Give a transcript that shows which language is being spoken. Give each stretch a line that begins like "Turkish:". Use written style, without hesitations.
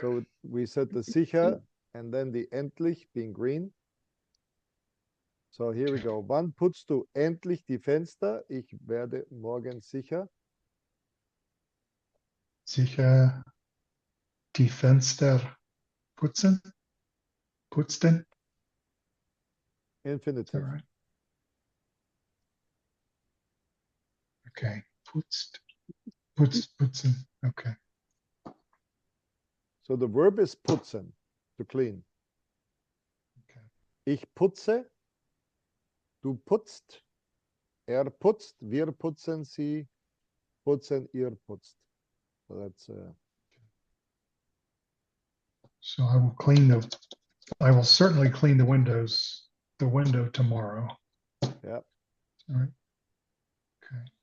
English: So we said the sicher and then the endlich being green. So here we go.
German: Wann putzt du endlich die Fenster? Ich werde morgen sicher. Sicher die Fenster putzen.
English: Putzten. Is that Infinitive. right? Okay. Putzen. Okay. So the verb is putzen, to clean. Okay.
German: Ich putze, du putzt, er putzt, wir putzen, sie putzen, ihr putzt.
English: So that's So I will certainly clean the window tomorrow. yeah. All right. Okay.